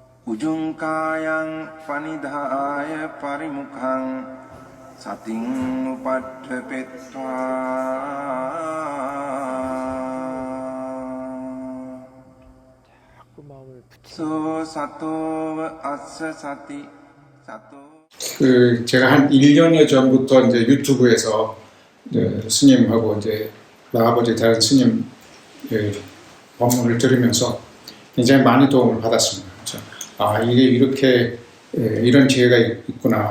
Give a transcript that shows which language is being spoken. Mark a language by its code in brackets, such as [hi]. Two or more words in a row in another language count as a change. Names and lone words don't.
[pi] Ujungkayang panidhaya parimukhang sating upadhepetva so sato assa sati sato. [ko] 제가 한 1년여 전부터 이제 유튜브에서 이제 스님하고 이제 나아버지 다른 스님 법문을 들으면서 굉장히 많이 도움을 받았습니다. 그래서 이게 이렇게 이런 기회가 있구나.